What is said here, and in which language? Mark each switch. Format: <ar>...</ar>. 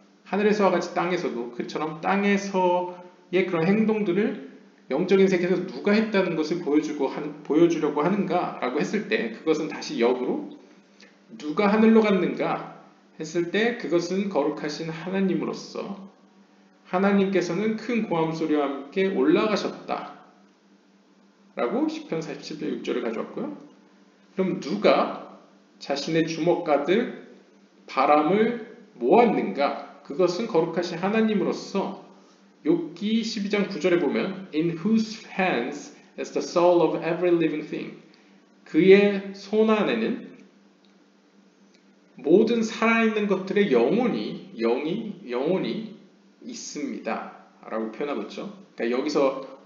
<ko>하늘에서와 같이 땅에서도 그처럼 땅에서의 그런 행동들을 영적인 세계에서 누가 했다는 것을 보여주려고 하는가라고 했을 때 그것은 다시 역으로 누가 하늘로 갔는가 했을 때 그것은 거룩하신 하나님으로서 하나님께서는 큰 고함 소리와 함께 올라가셨다 라고 시편 47편 6절을 가져왔고요. 그럼 누가 자신의 주먹 가득 바람을 모았는가? 그것은 거룩하신 하나님으로서 욥기 12장 9절에 보면</ko> <en>In whose hands is the soul of every living thing.</en> <ko>그의 손 안에는 모든 살아있는 것들의 영혼이 있습니다. 라고 표현하고 있죠. 그러니까 여기서</ko>